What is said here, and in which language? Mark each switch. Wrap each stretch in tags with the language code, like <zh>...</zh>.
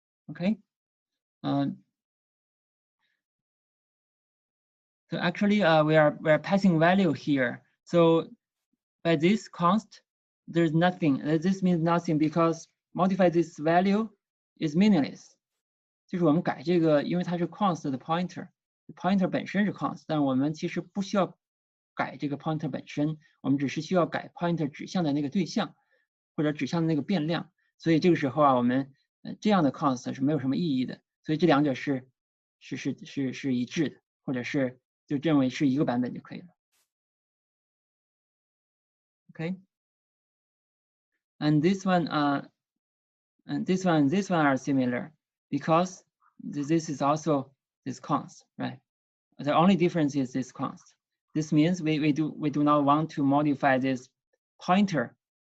<en>Okay. So actually, we are passing value here. So by this const, there's nothing. This means nothing because modify this value is meaningless.</en> <zh>就是我们改这个，因为它是 const 的 pointer 本身是 const，但我们其实不需要改这个 pointer 本身，我们只是需要改 pointer 指向的那个对象或者指向的那个变量。所以这个时候啊，我们这样的 const 是没有什么意义的。所以这两者是一致的，或者是就认为是一个版本就可以了。</zh> <en>Okay. And this one and this one are similar because this is also this const, right? The only difference is this const. This means we do not want to modify this pointer.</en>